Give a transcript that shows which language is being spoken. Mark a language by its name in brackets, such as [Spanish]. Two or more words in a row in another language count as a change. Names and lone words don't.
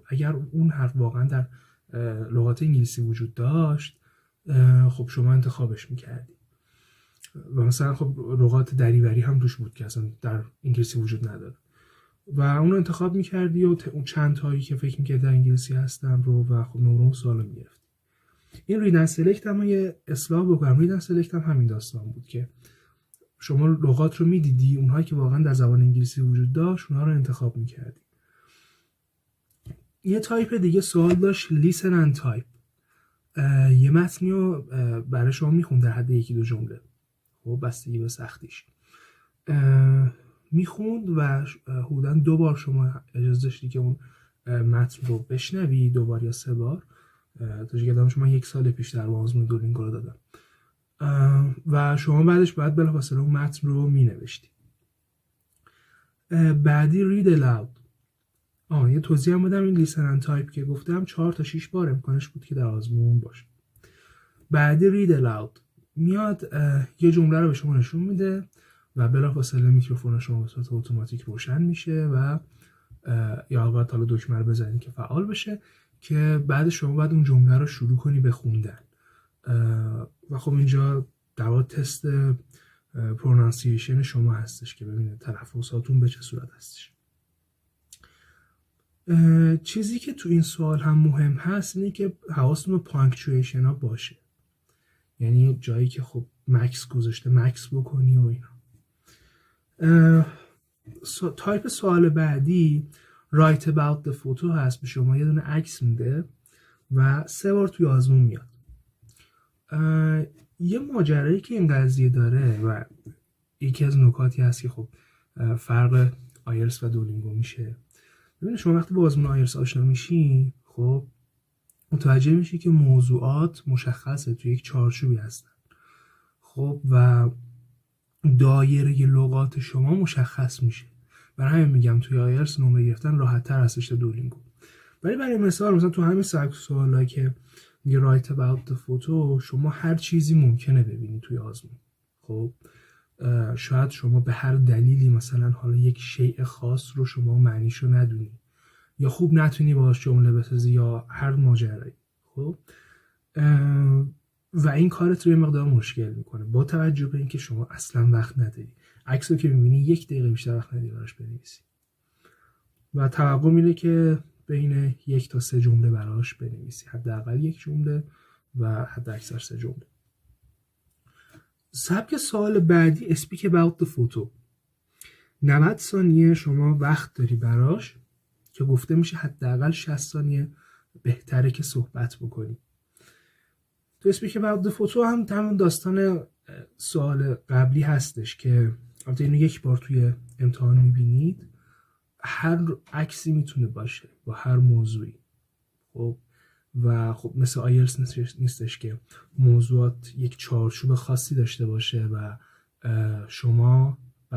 [Persian] اگر اون حرف واقعا در لغات انگلیسی وجود داشت خب شما انتخابش میکردی و مثلا خب لغات دریوری هم توش بود که اصلا در انگلیسی وجود نداره و اون رو انتخاب میکردی و اون چند تایی که فکر میکردی در انگلیسی هستن رو و خب نمره سوال میگرفتی. این [English] read and select [Persian] هم یه اصلاح بکنم. [English] read and select [Persian] هم همین داستان بود که شما لغات رو میدیدی، اونهایی که واقعا در زبان انگلیسی وجود داشت اونها رو انتخاب میکردی. یه تایپ دیگه سوال داشت [English] listen and type. [Persian] یه متنی رو برای شما میخوند در حد 1-2 جمله، خب بستگی به سختیش میخوند و حدوداً 2 بار شما اجازه داشتی که اون متن رو بشنوی، 2 بار یا 3 بار. تا یادم شما 1 سال پیش در آزمون دولینگو رو دادم و شما بعدش باید بلافاصله اون متن رو مینوشتی. بعدی [English] read aloud. [Persian] یه توضیح هم بدم. این [English] listen and type [Persian] که گفتم 4 تا 6 بار امکانش بود که در آزمون باشه. بعدی [English] read aloud [Persian] میاد یه جمله رو به شما نشون میده و بلافاصله میکروفون شما به صورت اتوماتیک روشن میشه و یا باید حالا دکمه رو بزنید که فعال بشه که بعد شما باید اون جمله رو شروع کنی به خوندن و خب اینجا در واقع تست پرونانسیشن شما هستش که ببینید تلفظاتون به چه صورت هستش. چیزی که تو این سوال هم مهم هست اینه که حواستون به پانکچویشن ها باشه، یعنی جایی که خب مکس گذاشته مکس بکنی و اینا. تایپ سوال بعدی [English] write about the photo [Persian] هست. به شما یه دونه عکس میده و 3 بار توی آزمون میاد. یه ماجرایی که این قضیه داره و یکی از نکاتی هست که خب فرق آیلتس و دولینگو میشه. ببینید شما وقتی با آزمون آیلتس آشنا میشین خب متوجه میشی که موضوعات مشخصه توی یک چارچوبی هستن خب و دایره لغات شما مشخص میشه. برای همین میگم توی آیلتس نمره گرفتن راحت تر هستش تا دولینگو. ولی برای مثلا تو همین سبک سوالا که میگه [English] write about the photo [Persian] شما هر چیزی ممکنه ببینی توی آزمون. خب شاید شما به هر دلیلی مثلا حالا یک شیء خاص رو شما معنیشو ندونی یا خوب نتونی باهاش جمله بسازی یا هر ماجرایی. خب و این کارت رو یه مقدار مشکل میکنه با توجه به اینکه شما اصلا وقت نداری. عکس رو که میبینی 1 دقیقه بیشتر وقت نداری براش بنویسی و توقع اینه که بین 1 تا 3 جمله براش بنویسی، حداقل 1 جمله و حداکثر 3 جمله. سبک سوال بعدی [English] speak about the photo. [Persian] 90 ثانیه شما وقت داری براش که گفته میشه حداقل 60 ثانیه بهتره که صحبت بکنی. تو [English] speak about the photo [Persian] هم تمام داستان سوال قبلی هستش که البته اینو 1 بار توی امتحان میبینید. هر عکسی میتونه باشه با هر موضوعی. خب و خب مثل آیلتس نیستش که موضوعات یک چارچوب خاصی داشته باشه و شما بر